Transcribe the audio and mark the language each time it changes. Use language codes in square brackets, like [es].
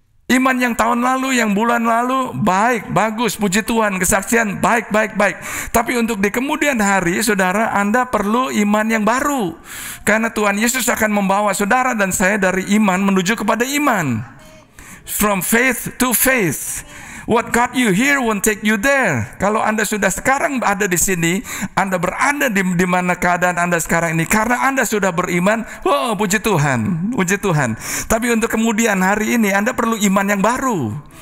[id] Iman yang tahun lalu, yang bulan lalu, baik, bagus, puji Tuhan, kesaksian, baik. Tapi untuk di kemudian hari, saudara, Anda perlu iman yang baru. Karena Tuhan Yesus akan membawa saudara dan saya dari iman menuju kepada iman. [en] From faith to faith. What got you here won't take you there. [id] Kalau Anda sudah sekarang ada di sini, Anda berada di mana keadaan Anda sekarang ini, karena Anda sudah beriman. Oh, puji Tuhan, puji Tuhan. Tapi untuk kemudian hari ini Anda perlu iman yang baru.